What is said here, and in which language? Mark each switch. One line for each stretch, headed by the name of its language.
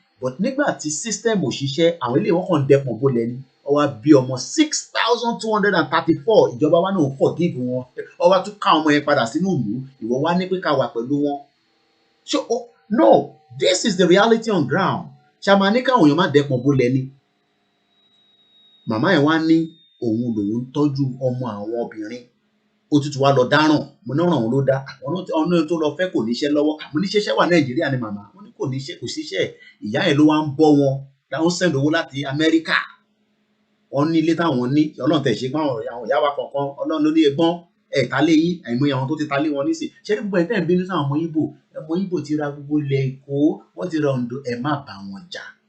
Yoruba: But nígbà tí system ò ṣiṣẹ́, àwọn ilé wọn kàn dẹpọ̀ bólẹ̀ ni, ó wá bí ọmọ 6,234, ìjọba wa náà forgive wọn, ó wá tún ká ọmọ yẹn padà sínú ìlú, ìwọ wá ní pé ká wà pẹ̀lú wọn.
English: So no, this is the reality on ground.
Yoruba: Ṣàmà ní káwọn èèyàn má dẹpọ̀ bólẹ̀ ni. Màmá ẹ̀ wá ní òun lòun tọ́jú ọmọ àwọn obìnrin, ó tútù wá lọ dáràn, mo náà ràn wọn ló dá, ọ̀nà tó lọ fẹ́ kò níṣẹ́ lọ́wọ́, àmọ́ níṣẹ́ṣẹ́ wà Nàìjíríà ni màmá, wọ́n ní kò síṣẹ́, ìyá ẹ̀ ló wá ń bọ́ wọn, láwọn send owó láti Amẹ́ríkà, wọ́n ní ilé táwọn ní, Ọlọ́run tẹ̀ ṣe pé àwọn ìyá wa kọ̀ọ̀kan, Ọlọ́run ló ní ẹgbọ́n ẹ̀ta lé yín, àìmọye àwọn tó ti ta lé wọn nísìn, ṣé ní gbogbo ẹ̀ tẹ́ ń bínú sáwọn ọmọ Ìgbò ti ra gbogbo ilẹ̀ Èkó, wọ́n ti ra Oǹdó, ẹ má bá wọn jà.